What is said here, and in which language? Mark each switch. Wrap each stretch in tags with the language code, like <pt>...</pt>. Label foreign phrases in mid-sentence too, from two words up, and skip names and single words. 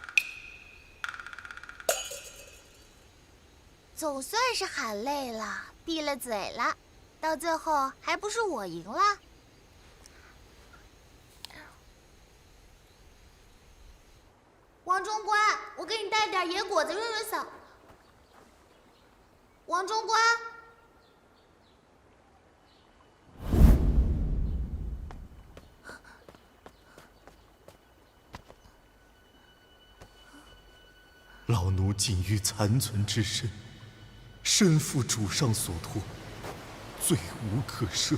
<zh>总算是喊累了，闭了嘴了，到最後還不是我贏了？王中官，我給你帶點野果子潤潤嗓。王中官。老奴僅餘殘存之身，身負主上所托，罪無可赦。</zh>